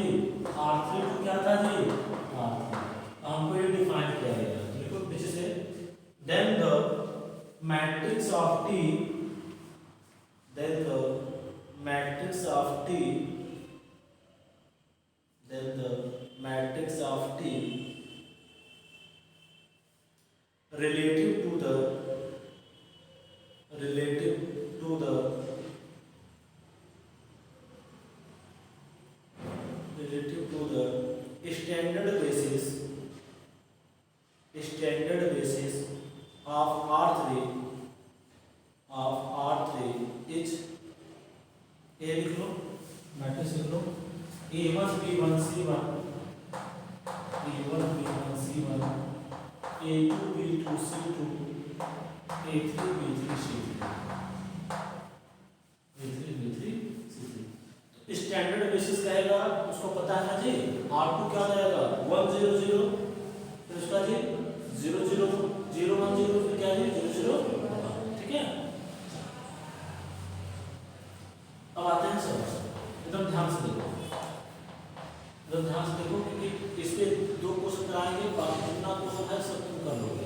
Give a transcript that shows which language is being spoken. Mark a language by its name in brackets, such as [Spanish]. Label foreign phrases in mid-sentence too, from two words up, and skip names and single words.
[Hindi] R3 को क्या था जी? R3। हमको ये डिफाइन किया गया, देखो पीछे से, [English] then the matrix of T, then the matrix of T, then the matrix of T relative to the standard basis of R3 is, A [Hindi] लिख लो, मैट्रिक्स लिख लो, A1 B1 C1, A1 B1 C1, A2 B2 C2, A3 B3 C3, A3 B3 C3। [English] standard basis [Hindi] कहेगा, उसको पता है ना जी, R2 क्या रहेगा 1 0 0, फिर उसका जी 0 0 0 1 0, फिर क्या जी 0 0 1, ठीक है। अब आते हैं सर, एकदम ध्यान से देखो, एकदम ध्यान इसके 2 क्वेश्चन कराएंगे, बाकी जितना क्वेश्चन है सब तुम कर लोगे।